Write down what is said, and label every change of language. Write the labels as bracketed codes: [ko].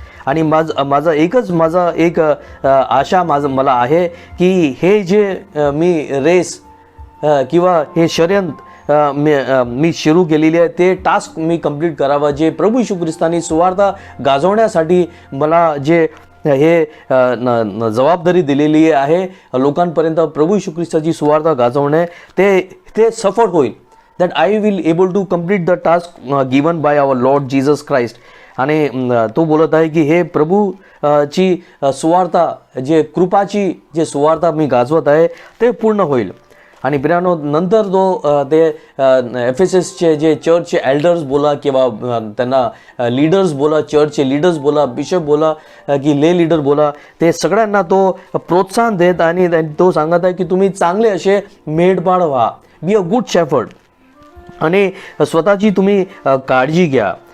[mr] आणि माझा एक आशा मला आहे की हे जे मी रेस किंवा हे शर्यंत मी सुरू केलेली आहे ते टास्क मी कंप्लीट करावं, जे प्रभू येशू ख्रिस्तानी सुवार्थ गाजवण्यासाठी मला जे हे जबाबदारी दिलेली आहे लोकांपर्यंत प्रभू येशू ख्रिस्ताची सुवार्थ गाजवणे, ते सफळ होईल. [en] that I will able to complete the task given by our Lord Jesus Christ. [mr] आणि तो बोलत आहे की हे प्रभू ची सुवार्ता जे कृपाची जे सुवार्ता मी गाजवत आहे ते पूर्ण होईल. आणि प्रियानो नंतर तो ते एफएसएसचे जे चर्चचे एल्डर्स बोला किंवा त्यांना लीडर्स बोला, चर्चचे लीडर्स बोला, बिशप बोला की ले लीडर बोला, ते सगळ्यांना तो प्रोत्साहन देत आणि तो सांगत आहे की तुम्ही चांगले असे मेढपाळ व्हा, [en] be a good shepherd, [mr] आणि स्वतःची तुम्ही काळजी घ्या.